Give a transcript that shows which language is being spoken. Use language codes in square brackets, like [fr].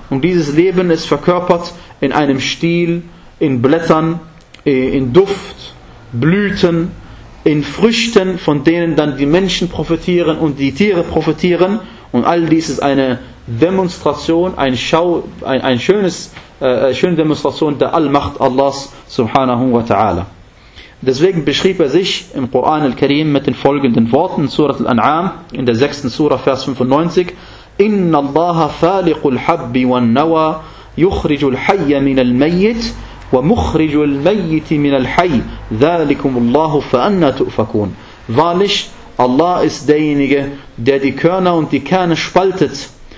[de] Und dieses Leben ist verkörpert in einem Stiel, in Blättern, in Duft, Blüten, in Früchten, von denen dann die Menschen profitieren und die Tiere profitieren. Und all dies ist eine Demonstration, ein Schau, ein schönes, schöne Demonstration der Allmacht Allahs subhanahu wa ta'ala. Deswegen beschrieb er sich im Koran al-Karim mit den folgenden Worten, Surat al-An'am, in der 6. Surah, Vers 95, [ar] إن الله فالق الحب والنوى يخرج الحي من الميت ومخرج الميت من الحي ذلكم الله فأنا تؤفكون. [de] Wahrlich, Allah ist derjenige, der die Körner und die Kerne spaltet.